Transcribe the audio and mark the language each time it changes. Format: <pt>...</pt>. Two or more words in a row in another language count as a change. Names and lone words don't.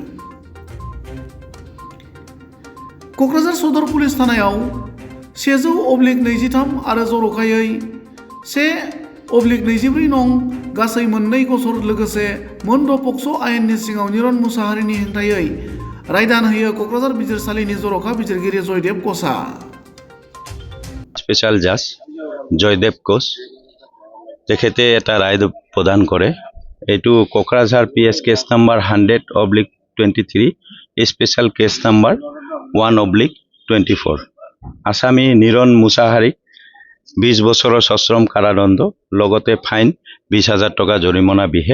<brx>क'क्राझार सदर पुलिस थानायाव 100/23 आरो जर'खायै 1/24 नं गासै 2 गसर लोगोसे मोन 6 पक्स' आयेननि सिङाव निरन मुसाहारिनि हेंथायै रायदान होयो क'क्राझार बिजिरसालिनि जर'खा बिजिरगिरि जयदेब क'सआ।</brx> <en>special judge</en> <as>জয়দেব কোচ তেখেতে এটা রায় প্রদান করে। এইটো কোকৰাঝাৰ PS</as> <en>case number</en> <as>100/23</as> <en>special case number</en> <as>1/24 আসামী নিৰণ মুছাহাৰীক 20 বছৰৰ সশ্ৰম কাৰাদণ্ড লগতে ফাইন 20,000 টকা জৰিমনা বিহে।</as>